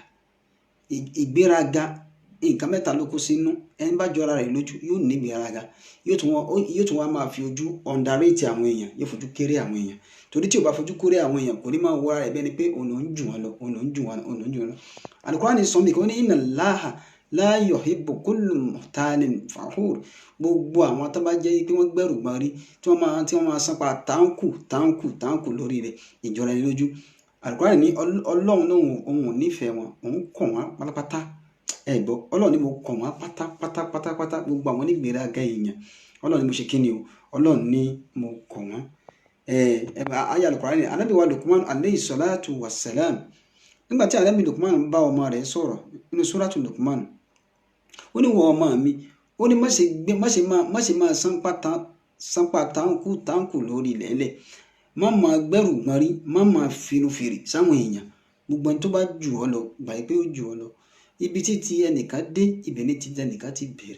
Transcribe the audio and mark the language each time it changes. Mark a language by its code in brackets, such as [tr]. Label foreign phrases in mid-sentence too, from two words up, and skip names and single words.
[yo] Ìgbéraga nǹkan mẹ́ta ló kó sínú. Ẹni bá jọra rẹ̀ lójú yóò ní ìgbéraga. Yóò tún wá máa fi ojú underrate àwọn èèyàn, yóò fojú kéré àwọn èèyàn. Torí tí o bá fojú kéré àwọn èèyàn kò ní máa wọ ara rẹ̀ bẹ́ẹ̀ ni pé òun ló ń jù wọ́n lọ, òun ló ń jù wọ́n lọ. Al-Qur'ani sọ mí kí wọ́n ní [ar] إن الله لا يحب كل مختال فخور. [yo] Gbogbo àwọn tó bá jẹ́ pé wọ́n gbẹ̀rù gbọ́n rí tí wọ́n máa sanpa táǹkù lórí rẹ̀ ìjọra ẹni lójú. Al-Qur'ani ní Ọlọ́run náà òun ò nífẹ̀ẹ́ wọn, òun kọ̀ wọ́n pátápátá. Ẹ gbọ́, Ọlọ́run ní mo kọ̀ wọ́n pátápátá gbogbo àwọn onígbéraga èèyàn. Ọlọ́run ní mo ṣe kí ni o? Ọlọ́run ní mo kọ̀ wọ́n. Ayé Al-Qur'ani Ànábì wa Luqman [ar] عليه الصلاة والسلام. [yo] Nígbà tí Ànábì Luqman ń bá ọmọ rẹ̀ sọ̀rọ̀ nínú suratu Luqman, ó ní wọ ọmọ mi, ó ní má ṣe máa sanpa táǹkù lórí ilẹ̀. Má máa gbẹ́rù gbọ́n rí, má máa finú fèrè sáwọn èèyàn. Gbogbo ẹni tó bá jù ọ́ lọ gbà pé ó jù ọ́ lọ. Ibi tí ẹnìkan dé ibẹ̀ ní ti ẹnìkan ti bẹ̀rẹ̀.